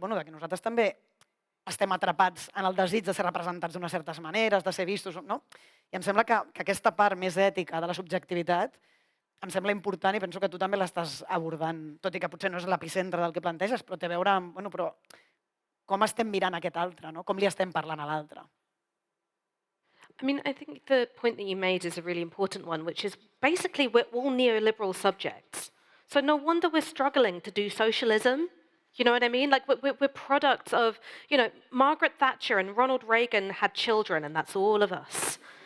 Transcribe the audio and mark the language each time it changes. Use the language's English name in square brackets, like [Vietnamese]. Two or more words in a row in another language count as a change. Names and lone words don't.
[Catalan] Bueno, que nosaltres també estem atrapats en el desig de ser representats d'unes certes maneres, de ser vistos, no? I em sembla que aquesta part més ètica de la subjectivitat em sembla important i penso que tu també l'estàs abordant, tot i que potser no és l'epicentre del que planteges, però té a veure amb, bueno, però com estem mirant aquest altre, no? Com li estem parlant a l'altre. [English] I mean, I think the point that you made is a really important one, which is basically we're all neoliberal subjects. So no wonder we're struggling to do socialism. You know what I mean? Like, we're products of, Margaret Thatcher and Ronald Reagan had children, and that's all of us.